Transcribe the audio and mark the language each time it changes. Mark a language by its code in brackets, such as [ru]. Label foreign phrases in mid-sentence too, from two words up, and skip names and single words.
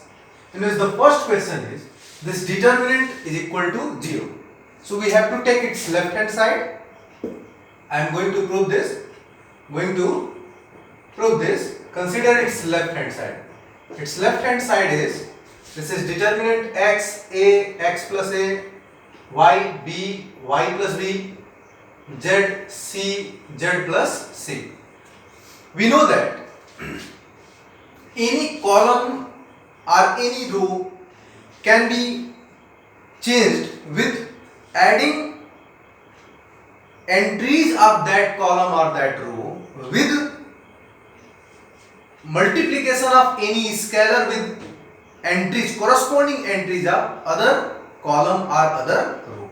[en] The first question is, this determinant is equal to 0. So we have to take its left hand side. I am going to prove this. Consider its left hand side. Its left hand side is, this is determinant x, a, x plus a, y, b, y plus b, z, c, z plus c. We know that any column or any row can be changed with adding entries of that column or that row with multiplication of any scalar with entries, corresponding entries of other column or other row.